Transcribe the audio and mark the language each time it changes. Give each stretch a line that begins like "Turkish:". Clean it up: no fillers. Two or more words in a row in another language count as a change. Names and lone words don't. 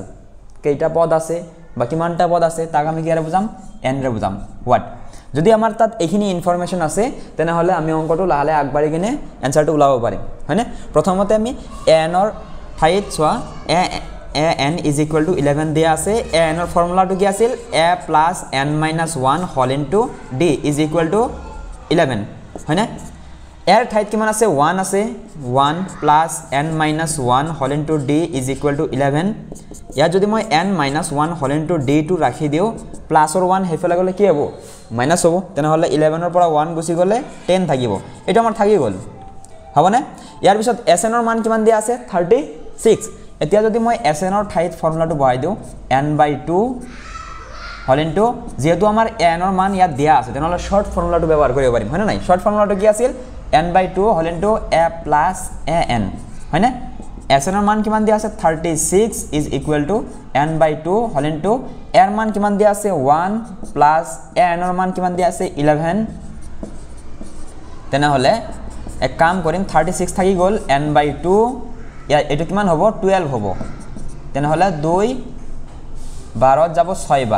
Assamese: কেইটা পদ আছে বা কিমানটা পদ আছে তাক আমি কিহৰে বুজাম? n ৰে বুজাম। হোৱাট? যদি আমাৰ তাত এইখিনি ইনফৰমেশন আছে তেনেহলে আমি অংকটো লাহে আগবাঢ়ি কিনে এনসাৰটো উলাব পাৰিম, হয়নে? প্ৰথমতে আমি n ৰ ঠাইত চোৱা an = 11 দিয়া আছে। an ৰ ফৰ্মুলাটো কি আছিল? a + n - 1
English: whole into
Assamese: d = 11, হয়নে? এর ঠাইত কিমান আছে? 1 আছে। 1 + n - 1
English: whole into
Assamese: d = 11। ইয়াত যদি মই n - 1
English: whole into
Assamese: d টো ৰাখি দিও, প্লাসৰ 1 হেফালে গলে কি হ'ব? মাইনাস হ'ব। তেনেহলে 11 ৰ পৰা 1 গুছি গলে 10 থাকিব। এটা আমাৰ থাকি গল, হবনে? ইয়াৰ পিছত sn ৰ মান কিমান দিয়া আছে? 36। এতিয়া যদি মই sn ৰ ঠাইত ফৰ্মুলাটো বহাই দিও n/2
English: whole into,
Assamese: যেহেতু আমাৰ n ৰ মান ইয়াত দিয়া আছে তেনেহলে
English: short formula
Assamese: ব্যৱহাৰ কৰিব পাৰিম, হয় না নাই?
English: short formula
Assamese: কি আছিল? n/2
English: whole into
Assamese: a + an, হয় না? sn ৰ মান কিমান দিয়া আছে? 36 = n/2
English: whole into
Assamese: এর মান কিমান দিয়া আছে? 1 + an ৰ মান কিমান দিয়া আছে? 11। তেনেহলে এক কাম কৰিম, 36 থাকি গল, n/2 এটো কিমান হ'ব? 12 হ'ব। তেনেহলে 2 12 যাব 6 বাৰ।